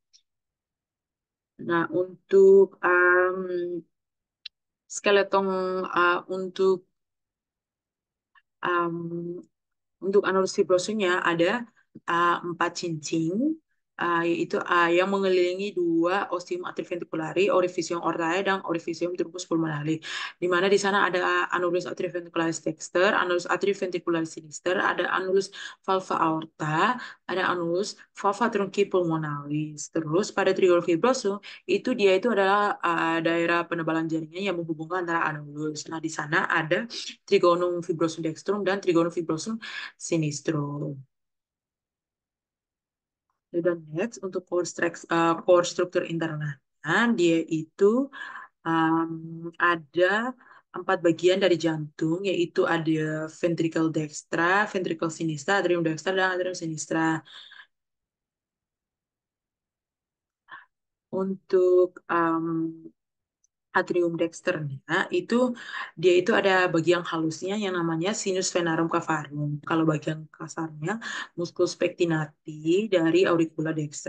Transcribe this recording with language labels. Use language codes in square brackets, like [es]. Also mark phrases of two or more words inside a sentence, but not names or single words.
[id] Nah, skeleton untuk um, untuk anulus fibrosumnya ada empat cincin, yaitu yang mengelilingi dua [la] ostium atrioventriculari, orificium aortae, [id] dan [la] orificium truncus pulmonale. [id] Di mana di sana ada [la] anulus atrioventricularis dexter, anulus atrioventricularis sinister, [id] ada [la] anulus valva aorta, [id] ada [la] anulus valva trunci pulmonalis. [id] Terus pada [la] trigonum fibrosum [id] itu adalah daerah penebalan jaringan yang menghubungkan antara anulus. Nah, di sana ada [la] trigonum fibrosum dextrum [id] dan [la] trigonum fibrosum sinistro. [id] Dan next untuk core struktur internalnya, dia itu ada empat bagian dari jantung, yaitu ada [la] ventricle dextra, ventricle sinistra, atrium dextra, [id] dan [la] atrium sinistra. [id] Untuk atrium dexternya itu dia itu ada bagian halusnya yang namanya [la] sinus venarum cavarum. [id] Kalau bagian kasarnya [la] musculus pectinati [id] dari [la] auricula dextra.